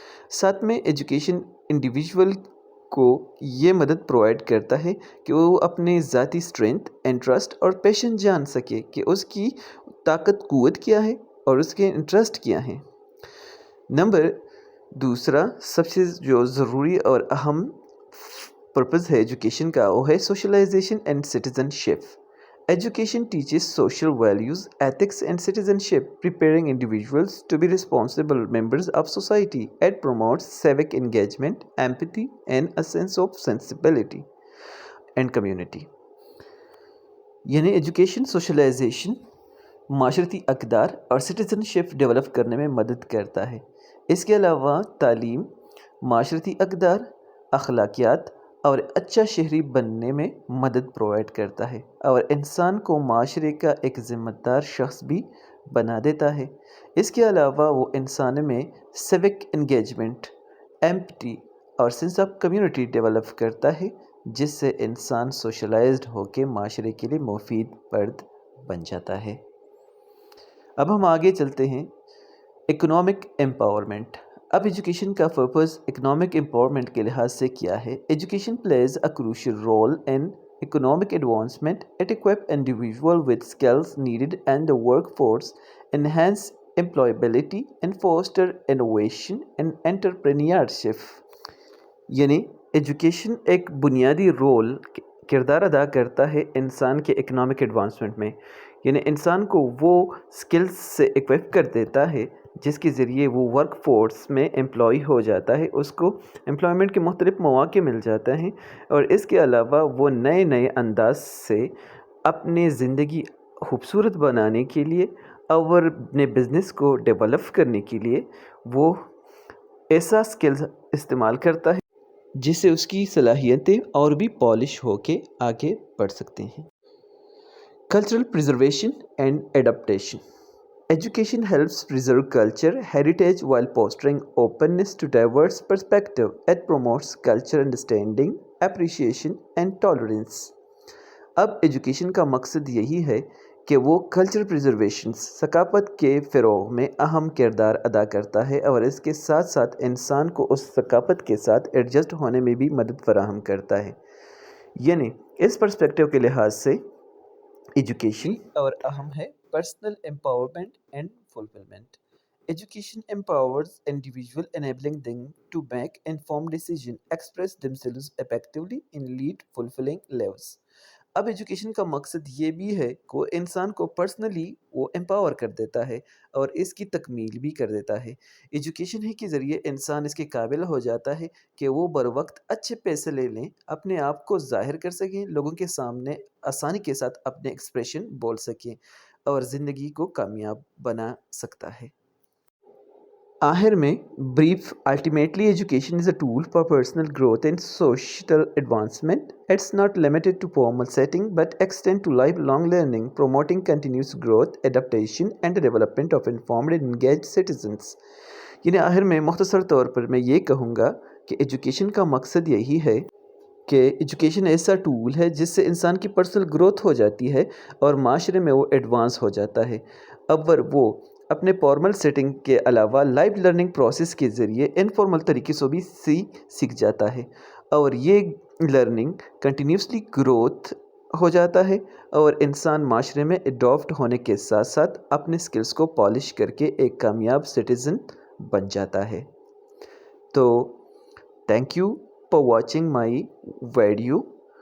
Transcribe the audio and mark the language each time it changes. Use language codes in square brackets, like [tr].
[ur] ساتھ میں education individual کو یہ مدد پرووائڈ کرتا ہے کہ وہ اپنے ذاتی اسٹرینتھ، انٹرسٹ اور پیشن جان سکے کہ اس کی طاقت قوت کیا ہے اور اس کے انٹرسٹ کیا ہیں. دوسرا سب سے جو ضروری اور اہم پرپز ہے ایجوکیشن کا وہ ہے socialisation and citizen ship. [en] Education teaches social values, ethics and citizenship, preparing individuals to be responsible members of society. It promotes civic engagement, empathy and a sense of sensibility and community. [ur] یعنی education socialisation, معاشرتی اقدار اور citizen شپ develop کرنے میں مدد کرتا ہے. اس کے علاوہ تعلیم، معاشرتی اقدار، اخلاقیات اور اچھا شہری بننے میں مدد پرووائڈ کرتا ہے اور انسان کو معاشرے کا ایک ذمہ دار شخص بھی بنا دیتا ہے. اس کے علاوہ وہ انسان میں سیوک انگیجمنٹ، ایمپٹی اور سینس آف کمیونٹی ڈیولپ کرتا ہے جس سے انسان سوشلائزڈ ہو کے معاشرے کے لیے مفید فرد بن جاتا ہے. اب ہم آگے چلتے ہیں اکنامک امپاورمنٹ. اب ایجوکیشن کا پرپز اکنامک امپاورمنٹ کے لحاظ سے کیا ہے؟ [en] Education plays a crucial role in economic advancement. It equips individuals with skills needed in the workforce, enhance employability and foster innovation and entrepreneurship. [ur] یعنی ایجوکیشن ایک بنیادی رول کردار ادا کرتا ہے انسان کے اکنامک ایڈوانسمنٹ میں. یعنی انسان کو وہ سکلز سے اکوپ کر دیتا ہے جس کے ذریعے وہ ورک فورس میں امپلائی ہو جاتا ہے، اس کو امپلائمنٹ کے مختلف مواقع مل جاتے ہیں اور اس کے علاوہ وہ نئے نئے انداز سے اپنے زندگی خوبصورت بنانے کے لیے اور اپنے بزنس کو ڈیولپ کرنے کے لیے وہ ایسا سکلز استعمال کرتا ہے جس سے اس کی صلاحیتیں اور بھی پالش ہو کے آگے بڑھ سکتے ہیں. [en] Cultural preservation and adaptation. Education helps preserve culture heritage while fostering openness to diverse perspectives. It promotes cultural understanding, appreciation and tolerance. [ur] اب ایجوکیشن کا مقصد یہی ہے کہ وہ کلچر پریزرویشن، ثقافت کے فروغ میں اہم کردار ادا کرتا ہے اور اس کے ساتھ ساتھ انسان کو اس ثقافت کے ساتھ ایڈجسٹ ہونے میں بھی مدد فراہم کرتا ہے. یعنی اس پرسپیکٹیو کے لحاظ سے ایجوکیشن اور اہم ہے [en] personal empowerment and fulfillment. Education empowers individuals, enabling them to make informed decisions, express themselves effectively, and lead fulfilling lives. [ur] اب ایجوکیشن کا مقصد یہ بھی ہے کہ وہ انسان کو پرسنلی وہ امپاور کر دیتا ہے اور اس کی تکمیل بھی کر دیتا ہے۔ ایجوکیشن ہی کے ذریعے انسان اس کے قابل ہو جاتا ہے کہ وہ بر وقت اچھے پیسے لے لیں، اپنے آپ کو ظاہر کر سکیں، لوگوں کے سامنے آسانی کے ساتھ اپنے ایکسپریشن بول سکیں اور زندگی کو کامیاب بنا سکتا ہے۔ آخر میں [en] brief, ultimately education is a tool for personal growth and social advancement. It's not limited to formal setting but extend to lifelong learning, promoting continuous growth, adaptation and the development of informed and engaged citizens. [ur] یعنی آخر میں مختصر طور پر میں یہ کہوں گا کہ education کا مقصد یہی ہے کہ ایجوکیشن ایسا ٹول ہے جس سے انسان کی پرسنل گروتھ ہو جاتی ہے اور معاشرے میں وہ ایڈوانس ہو جاتا ہے۔ اول وہ اپنے فارمل سیٹنگ کے علاوہ لائف لرننگ پروسیس کے ذریعے انفارمل طریقے سے بھی سیکھ جاتا ہے اور یہ لرننگ کنٹینیوسلی گروتھ ہو جاتا ہے اور انسان معاشرے میں اڈاپٹ ہونے کے ساتھ ساتھ اپنے سکلز کو پالش کر کے ایک کامیاب سٹیزن بن جاتا ہے۔ تو [en] thank you for watching my video.